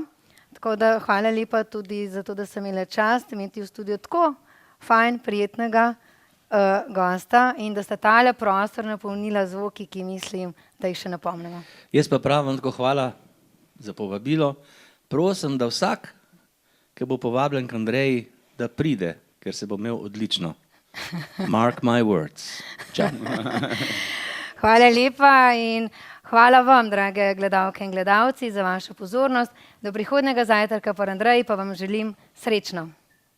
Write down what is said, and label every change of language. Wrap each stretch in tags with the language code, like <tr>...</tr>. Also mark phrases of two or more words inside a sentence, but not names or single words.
<sl>Tako da hvala lepa tudi za to, da sem imela čast imeti v studiu tako fajn, prijetnega gosta in da sta tale prostor napolnila zvoki, ki mislim, da jih še napomnimo. Jaz pa pravim tako hvala za povabilo. prosim, da vsak, ki bo povabljen k Andreji, da pride, ker se bo imel odlično.</sl> <en>Mark my words.</en> <sl>Čau. Hvala lepa in hvala vam, drage gledalke in gledalci, za vašo pozornost. Do prihodnjega zajtrka po Andreji pa vam želim srečno.</sl>